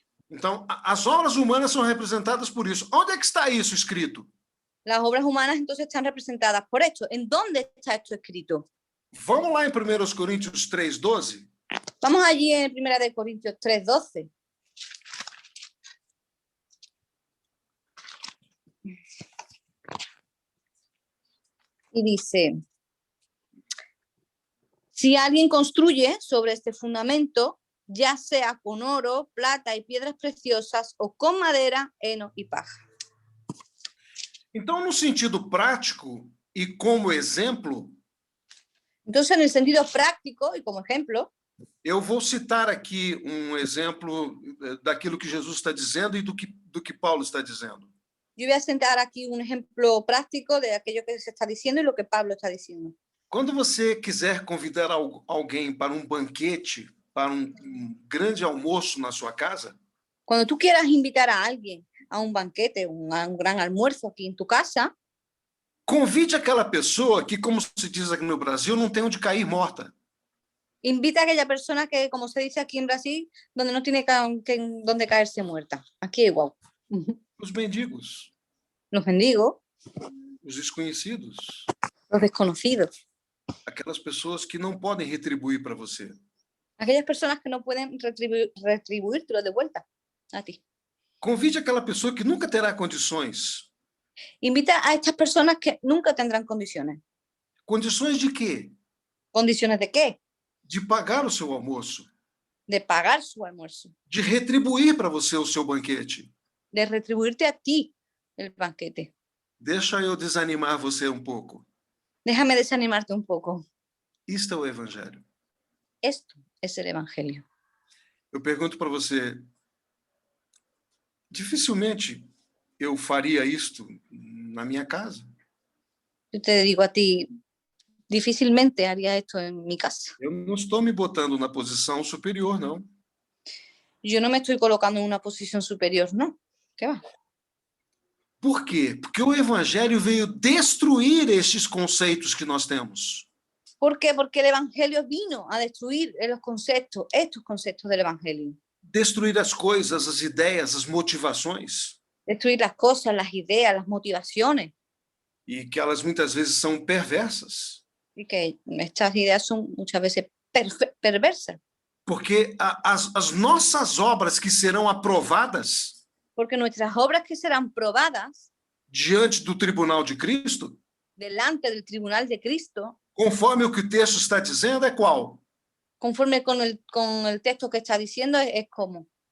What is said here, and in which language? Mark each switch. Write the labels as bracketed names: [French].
[Portuguese] Então, as obras humanas são representadas por isso. Onde é que está isso escrito? [Spanish] Las obras humanas entonces están representadas por esto. ¿En dónde está esto escrito? [Portuguese] Vamos lá em 1 Coríntios 3:12. [Spanish] Vamos allí en 1 de Corintios 3:12. Y dice, si alguien construye sobre este fundamento, ya sea con oro, plata y piedras preciosas o con madera, heno y paja. [Portuguese] Então, no sentido prático e como exemplo, [Spanish] Entonces, en el sentido práctico y como ejemplo, [Portuguese] eu vou citar aqui um exemplo daquilo que Jesus está dizendo e do que Paulo está dizendo. [Spanish] yo voy a sentar aquí un ejemplo práctico de aquello que se está diciendo y lo que Pablo está diciendo. [Portuguese] Quando você quiser convidar alguém para um banquete, para um grande almoço na sua casa, [Spanish] Cuando tú quieras invitar a alguien a un banquete, a un gran almuerzo aquí en tu casa, [Portuguese] convide aquela pessoa que, como se diz aqui no Brasil, não tem onde cair morta. [Spanish] invita a aquella persona que, como se dice aquí en Brasil, donde no tiene donde caerse muerta. Aquí igual. [Portuguese] Os mendigos, [Spanish] Los mendigos, [Portuguese] os desconhecidos, [Spanish] los desconocidos, [Portuguese] aquelas pessoas que não podem retribuir para você. [Spanish] aquellas personas que no pueden retribuírtelo de vuelta a ti. [Portuguese] Convide aquela pessoa que nunca terá condições. [Spanish] Invita a estas personas que nunca tendrán condiciones. [Portuguese] Condições de quê? [Spanish] ¿Condiciones de qué? [Portuguese] De pagar o seu almoço, [Spanish] De pagar su almuerzo, [Portuguese] de retribuir para você o seu banquete. [Spanish] de retribuirte a ti el banquete. [Portuguese] Deixa eu desanimar você um pouco. [Spanish] Déjame desanimarte un poco. [Portuguese] Isto é o Evangelho. [Spanish] Esto es el Evangelio. [Portuguese] Eu pergunto para você, dificilmente eu faria isto na minha casa. [Spanish] Yo te digo a ti, difícilmente haría esto en mi casa. [Portuguese] Eu não estou me botando na posição superior, não. [Spanish] Yo no me estoy colocando en una posición superior, no. ¿Qué va? [Portuguese] Por quê? Porque o Evangelho veio destruir estes conceitos que nós temos. [Spanish] ¿Por qué? Porque el Evangelio vino a destruir estos conceptos del Evangelio. [Portuguese] Destruir as coisas, as ideias, as motivações. [Spanish] Destruir las cosas, las ideas, las motivaciones. [Portuguese] E que elas muitas vezes são perversas. [Spanish] Y que estas ideas son muchas veces perversas. [Portuguese] Porque as nossas obras que serão aprovadas [Spanish] Porque nuestras obras que serán probadas [Portuguese] diante do tribunal de Cristo, [Spanish] delante del tribunal de Cristo, [Portuguese] conforme o que o texto está dizendo, é qual? [Spanish] conforme con el texto que está diciendo, es como